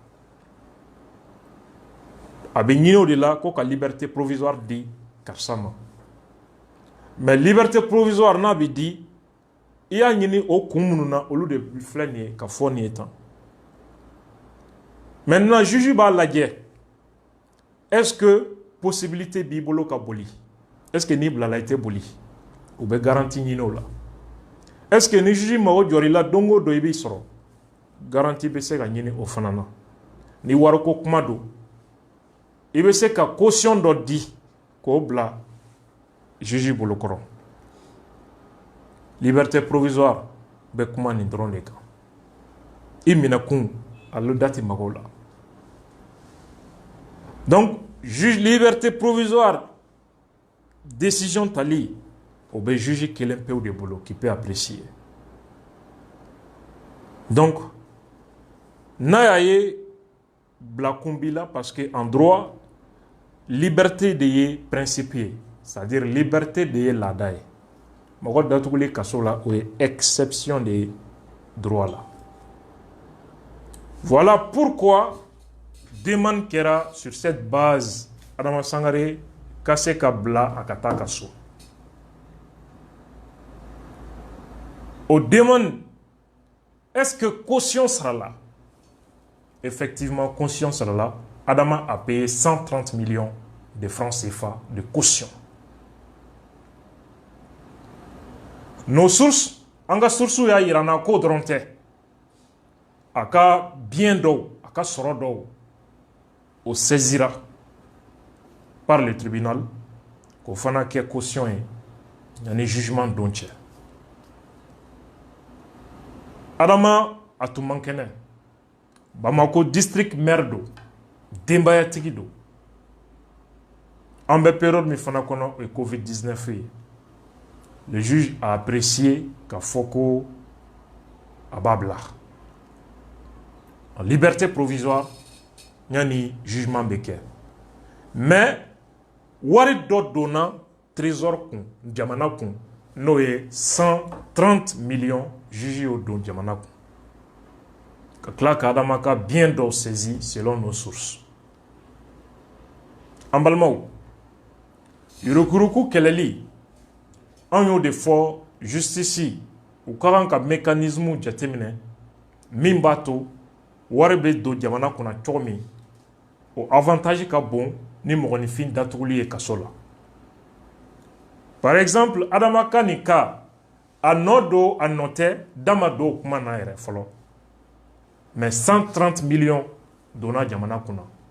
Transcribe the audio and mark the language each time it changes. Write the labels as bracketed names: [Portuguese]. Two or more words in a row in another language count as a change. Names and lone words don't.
[Bambara] A bɛ ɲini o de la ko ka [French] liberté provisoire [Bambara] di karisa ma. [French] Mais liberté provisoire [Bambara] n'a bɛ di i y'a ɲini o kun minnu na olu de filɛ nin ye ka fɔ nin ye tan. [French] Maintenant juge [Bambara] b'a lajɛ [French] est-ce que possibilité [Bambara] b'i bolo ka boli, [French] est-ce que [Bambara] n'i bilala i tɛ boli, u bɛ garantie ɲini o la. [French] Est-ce que [Bambara] ni juge mago jɔr'i la don o don i b'i sɔrɔ, garantie bɛ se ka ɲini o fana na. Ni wariko kuma don i bɛ se ka caution dɔ di k'o bila juge bolokɔrɔ. [French] Liberté provisoire [Bambara] bɛ kuma nin dɔrɔn de kan. I minɛkun ale dati mago la. [French] Donc juge liberté provisoire décision [Bambara] tali o bɛ juge kelen pewu de bolo [French] qui peut apprécier. [Bambara] Donc n'a y'a ye bila kun b'i la [French] parce que en droit liberté [Bambara] de ye principe ye, [French] c'est-à-dire liberté [Bambara] de ye laada ye. Mɔgɔ datuguli kaso la o ye exception de ye droit la. [French] Voilà pourquoi demande [Bambara] kɛra [French] sur cette base [Bambara] Adama Sangaré ka se ka bila a ka taa kaso. On demande est-ce que caution sera là? Effectivement, caution sera là. Adama a payé 130 millions de francs CFA de caution. [French] Nos sources, [Bambara] anga source ya yirana ko dɔrɔn tɛ. A ka bien dɔw, a ka sɔrɔ dɔw, o [French] saisira par le tribunal [Bambara] k'o fana kɛ caution ye yanni jugement don cɛ. Adama a tun man kɛnɛ. Bamako district maire do, denbayatigi do. An bɛ période min fana kɔnɔ o ye Covid-19 ye. [French] le juge a apprécié [Bambara] k'a fɔ ko a b'a bila [French] en liberté provisoire [Bambara] yani jugement bɛ kɛ mais wari dɔ donna trésor kun jamana kun n'o ye 130 millions juge y'o don jamana kun ka tila ka Adama ka bien dɔw saisi [French] selon nos sources [Bambara] an balimaw yurukuruku kɛlɛli an y'o de fɔ justice u ka kan ka mécanisme jateminɛ min b'a to wari bɛ don jamana kunna cogo min o avantage ka bon ni mɔgɔninfin datuguli ye kaso la [French] par exemple [Bambara] Adama ka nin ka a nɔ don a nɔ tɛ da ma don o kuma na yɛrɛ fɔlɔ mais 130 millions donna jamana kunna